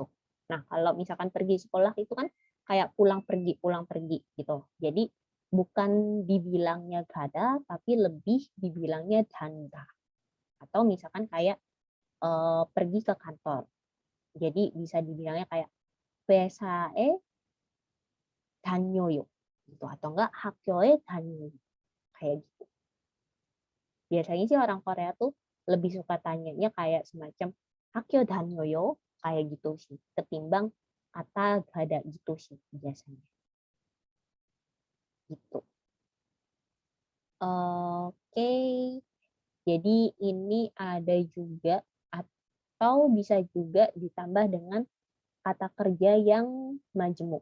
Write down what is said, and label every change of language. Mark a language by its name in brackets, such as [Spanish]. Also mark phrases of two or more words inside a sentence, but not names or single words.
[Indonesian] Nah, kalau misalkan pergi sekolah itu kan kayak pulang pergi gitu. Jadi bukan dibilangnya gada, tapi lebih dibilangnya danda. Atau misalkan kayak pergi ke kantor. Jadi bisa dibilangnya kayak [Korean] 회사에 다녀요 [Indonesian] gitu, atau enggak [Korean] 학교에 다녀요 [Indonesian] kayak gitu. Biasanya sih orang Korea tuh lebih suka tanyanya kayak semacam [Korean] 학교 다녀요 [Indonesian] kayak gitu sih, ketimbang kata gada gitu sih biasanya. Gitu. Oke, jadi ini ada juga atau bisa juga ditambah dengan kata kerja yang majemuk.